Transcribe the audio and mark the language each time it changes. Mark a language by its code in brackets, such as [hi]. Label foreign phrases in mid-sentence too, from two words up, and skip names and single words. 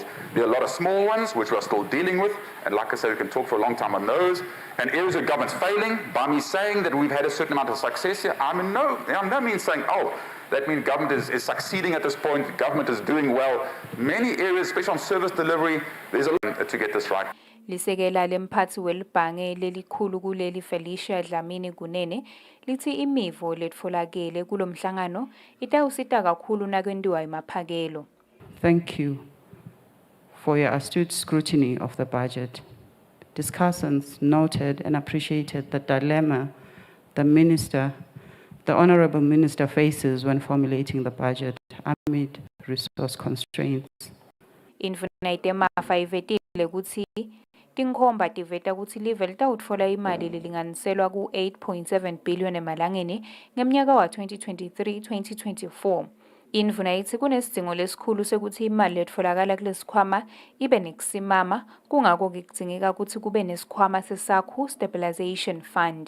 [en] There are a lot of small ones which we are still dealing with, and like I said, we can talk for a long time on those. And areas where government's failing, by me saying that we've had a certain amount of success here, I'm no means saying, oh, that means government is succeeding at this point, government is doing well. Many areas, especially on service delivery, there's a lot to get this right. [ss] Lisekela lemphathi welibhange lelikhulu kuleli Felicia Dlamini Kunene lithi imivo letfolakele kulomhlangano itawusita kakhulu nakwendiwa imaphakelo. [en] Thank you for your astute scrutiny of the budget. Discussants noted and appreciated the dilemma the Honorable Minister faces when formulating the budget amid resource constraints. [ss] Indvuna yetemafa ivetile kutsi tinkhomba tiveta kutsi live litawutfola imali lilinganiselwa ku 8.7 billion emalangeni ngemnyaka wa 2023-2024. Indvuna ithi kunesidzingo lesikhulu sekuthi imali letfolakala kulesikhwama ibe nekusimama kungako kudzingeka kutsi kube nesikhwama sesakhu [en] stabilization fund.